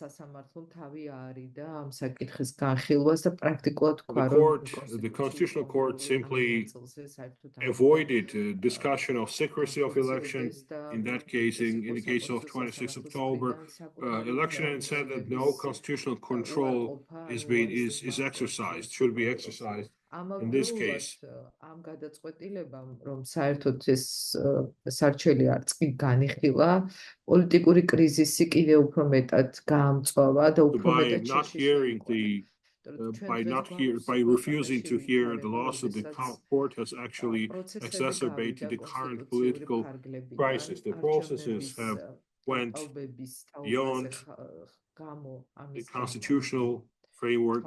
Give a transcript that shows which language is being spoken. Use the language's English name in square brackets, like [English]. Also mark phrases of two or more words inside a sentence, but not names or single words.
[English] The Constitutional Court simply avoided discussion of secrecy of election. In that case, in the case of 26 October election, and said that no constitutional control is exercised, should be exercised. In this case, [Georgian] ამ გადაწყვეტილებამ, რომ საერთოდ ეს სარჩელი არწი განიხილა, პოლიტიკური კრიზისი კიდევ უფრო მეტად გაამწვავა და უფრო მეტად [English] by refusing to hear the lawsuit, the court has actually exacerbated the current political crisis. The processes have went beyond the constitutional framework.